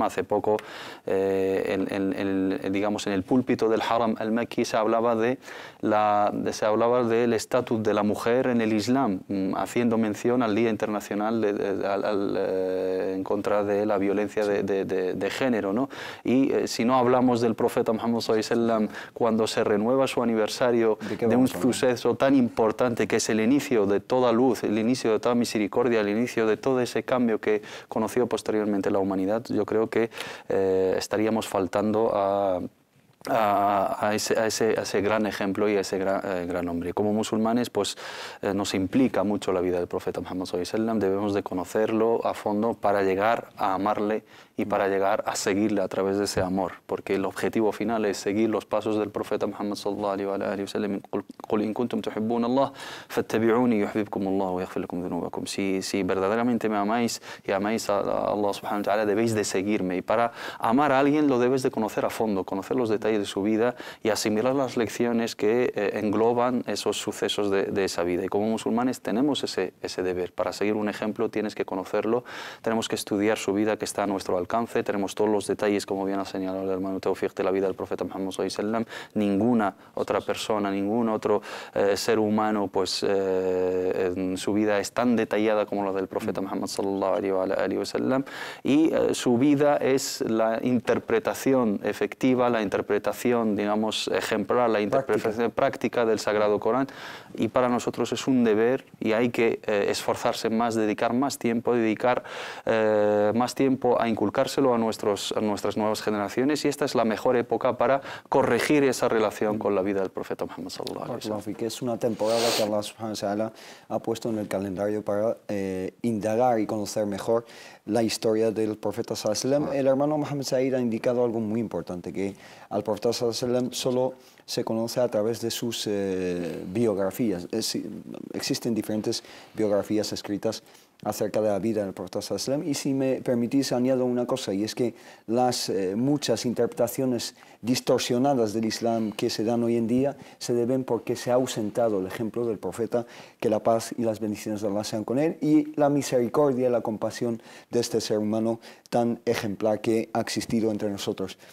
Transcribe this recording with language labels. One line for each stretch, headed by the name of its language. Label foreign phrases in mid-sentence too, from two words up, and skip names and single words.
Spanish: Hace poco, digamos, en el púlpito del Haram al-Makki se hablaba del estatus de la mujer en el Islam, haciendo mención al Día Internacional en contra de la violencia de género, ¿no? Y si no hablamos del profeta Muhammad
Arabic: صلى الله عليه وسلم
Spanish: cuando se renueva su aniversario de un suceso tan importante que es el inicio de toda luz, el inicio de toda misericordia, el inicio de todo ese cambio que conoció posteriormente la humanidad, yo creo que estaríamos faltando a ese gran ejemplo y a ese gran hombre. Como musulmanes, pues nos implica mucho la vida del profeta Muhammad
Arabic: صلى الله عليه وسلم.
Spanish: Debemos de conocerlo a fondo para llegar a amarle y para llegar a seguirle a través de ese amor, porque el objetivo final es seguir los pasos del profeta Muhammad
Arabic: صلى الله عليه وسلم. قل إن كنتم تحبون الله فاتبعوني يحببكم الله ويغفر لكم ذنوبكم.
Spanish: Si verdaderamente me amáis y amáis a Allah
Arabic: سبحانه وتعالى,
Spanish: debéis de seguirme, y para amar a alguien lo debes de conocer a fondo, conocer los detalles de su vida y asimilar las lecciones que engloban esos sucesos de esa vida. Y como musulmanes tenemos ese deber. Para seguir un ejemplo tienes que conocerlo, tenemos que estudiar su vida, que está a nuestro alcance, tenemos todos los detalles, como bien ha señalado el hermano Tawfiq, de la vida del profeta Muhammad
Arabic: صلى الله عليه وسلم.
Spanish: Ninguna otra persona, ningún otro ser humano, pues su vida es tan detallada como la del profeta Muhammad
Arabic: صلى الله عليه وسلم,
Spanish: y su vida es la interpretación efectiva, la interpretación interpretación, digamos, ejemplar, la interpretación práctica del Sagrado Corán, y para nosotros es un deber y hay que esforzarse más, dedicar más tiempo a inculcárselo a nuestras nuevas generaciones, y esta es la mejor época para corregir esa relación con la vida del profeta Muhammad
Arabic: صلى الله عليه وسلم.
Spanish: Que es una temporada que Allah
Arabic: سبحانه وتعالى
Spanish: ha puesto en el calendario para indagar y conocer mejor la historia del profeta
Arabic: صلى الله عليه وسلم.
Spanish: El hermano Mohammed Said ha indicado algo muy importante, que al profeta
Arabic: صلى الله عليه وسلم
Spanish: solo se conoce a través de sus biografías. Existen diferentes biografías escritas acerca de la vida del profeta
Arabic: صلى الله عليه وسلم,
Spanish: y si me permitís añado una cosa, y es que las muchas interpretaciones distorsionadas del Islam que se dan hoy en día se deben porque se ha ausentado el ejemplo del profeta, que la paz y las bendiciones de Allah sean con él, y la misericordia y la compasión de este ser humano tan ejemplar que ha existido entre nosotros.